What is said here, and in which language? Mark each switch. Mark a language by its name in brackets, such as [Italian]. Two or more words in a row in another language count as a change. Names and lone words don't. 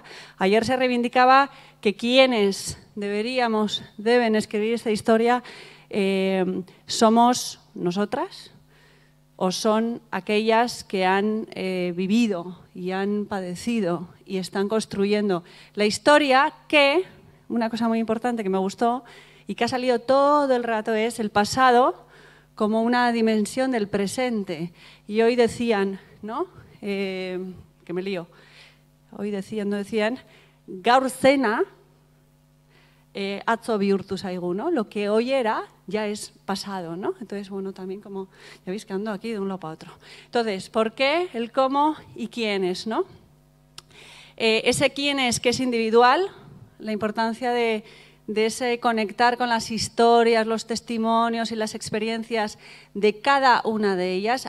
[Spanish] Ayer se reivindicaba que quienes deben escribir esta historia somos nosotras o son aquellas que han vivido y han padecido y están construyendo la historia que, una cosa muy importante que me gustó y que ha salido todo el rato, es el pasado como una dimensión del presente. Y hoy decían, ¿no? Que me lío. Hoy decían, [Basque] gaur zena atzo bihurtu zaigu, [Spanish] ¿no? Lo que hoy era ya es pasado, ¿no? Entonces, bueno, también como, ya veis que ando aquí de un lado para otro. Entonces, ¿por qué, el cómo y quiénes, ¿no? Ese quiénes que es individual, la importancia de ese conectar con las historias, los testimonios y las experiencias de cada una de ellas.